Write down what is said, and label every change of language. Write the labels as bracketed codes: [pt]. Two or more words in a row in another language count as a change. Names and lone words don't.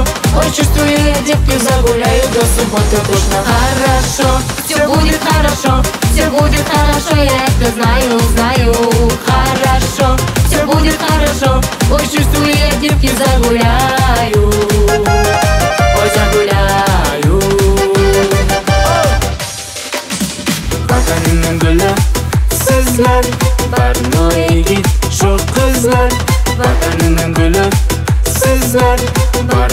[ru] Ой, чувствую, я девки загуляю до субботы точно. Хорошо, все будет хорошо, все будет хорошо, я это знаю, знаю. Хорошо, все будет хорошо. Ой, чувствую, я девки загуляю. Ой, загуляю. [tr] Vatanının gülü sizler, Barno'ya git çok kızlar. Vatanının gülü sizler,